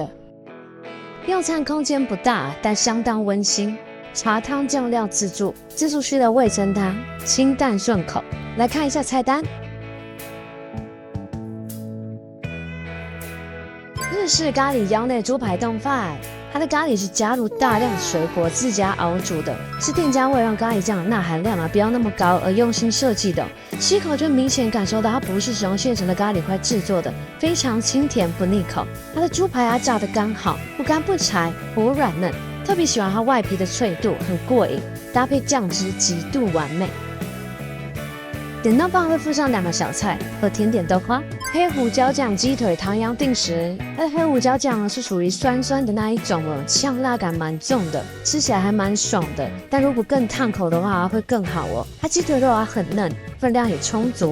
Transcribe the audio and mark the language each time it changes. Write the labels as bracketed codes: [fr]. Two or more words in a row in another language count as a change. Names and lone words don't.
[zh] 用餐空間不大，但相當溫馨。茶湯醬料自助，自助區的味噌湯清淡順口。來看一下菜單。日式咖喱腰內豬排丼飯，它的咖喱是加入大量水果自家熬煮的，是店家為了讓咖喱醬的鈉含量不要那麼高而用心設計的。吃一口就明顯感受到它不是使用現成的咖喱塊製作的，非常清甜不膩口。它的豬排炸得剛好，不乾不柴，薄軟嫩，特別喜歡它外皮的脆度，很過癮，搭配醬汁極度完美。點到飯會附上2個小菜和甜點豆花，黑胡椒醬雞腿唐揚定食。它的黑胡椒醬是屬於酸酸的那一種哦，嗆辣感蠻重的，吃起來還蠻爽的。但如果更燙口的話會更好哦。它雞腿肉很嫩，分量也充足。